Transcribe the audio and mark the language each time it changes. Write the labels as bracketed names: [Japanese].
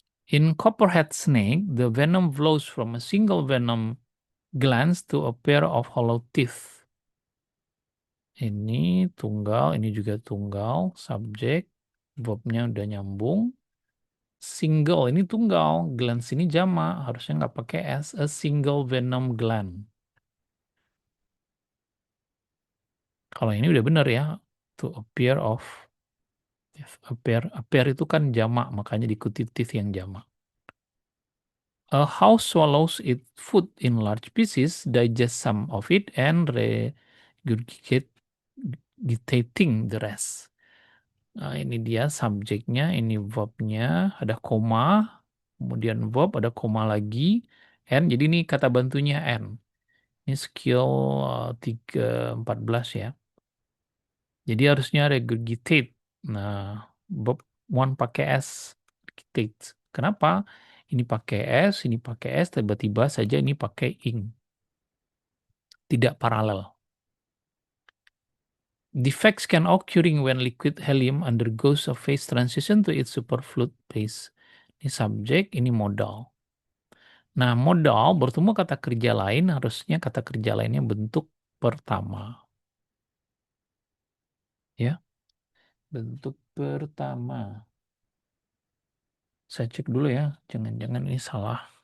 [English] In copperhead snake, the venom flows from a single venom glands to a pair of hollow teeth. [Indonesian] Ini tunggal, ini juga tunggal, subjek, verbnya udah nyambung. Single, ini tunggal, glands ini jamak, harusnya nggak pakai s, [English] a single venom gland. [Indonesian] Kalau ini udah benar ya, [English] to a pair of teeth. [Indonesian] A pair itu kan jamak, makanya diikuti teeth yang jamak. [English] A house swallows its food in large pieces, digests some of it, and regurgitating the rest. [Indonesian] Nah, ini dia subjeknya, ini verbnya, ada koma, kemudian verb, ada koma lagi, and, jadi ini kata bantunya and. Ini skill 14 ya. Jadi harusnya regurgitate. Nah, verb one pakai S, regurgitate. Kenapa? Ini pakai S, ini pakai S, tiba-tiba saja ini pakai ing. Tidak paralel. [English] Defects can occurring when liquid helium undergoes a phase transition to its superfluid phase. [Indonesian] Ini subjek, ini modal. Nah, modal bertemu kata kerja lain, harusnya kata kerja lainnya bentuk pertama. Ya, bentuk pertama. Saya cek dulu ya, jangan-jangan ini salah.